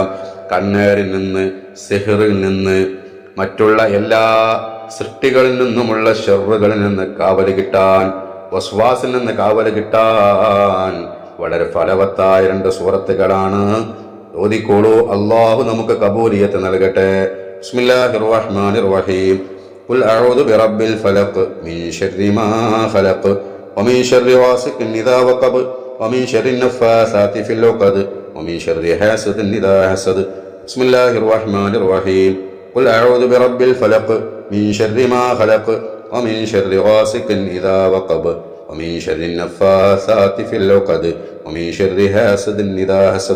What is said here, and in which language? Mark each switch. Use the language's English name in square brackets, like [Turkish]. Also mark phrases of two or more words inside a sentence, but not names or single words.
[Malayalam] കണ്ണേറിൽ നിന്ന്, സിഹ്റിൽ നിന്ന്, മറ്റുള്ള എല്ലാ സൃഷ്ടികളിൽ നിന്നുമുള്ള ഷർറുകളിൽ നിന്ന് കാവല് കിട്ടാൻ, വസ്വാസിൽ നിന്ന് കാവല് കിട്ടാൻ വളരെ ഫലവത്തായ 2 സൂറത്തുകളാണ്. ഓതിക്കോളൂ. അള്ളാഹു നമുക്ക് കബൂലിയത്ത് നൽകട്ടെ. [Arabic] بسم الله الرحمن الرحيم. قل أعوذ برب الفلق من شر ما خلق ومن شر غاسق إذا وقب ومن شر النفاثات في العقد ومن شر حاسد إذا حسد. بسم الله الرحمن الرحيم. قل أعوذ برب الفلق من شر ما خلق ومن شر غاسق إذا وقب ومن شر النفاثات في العقد ومن شر حاسد إذا حسد.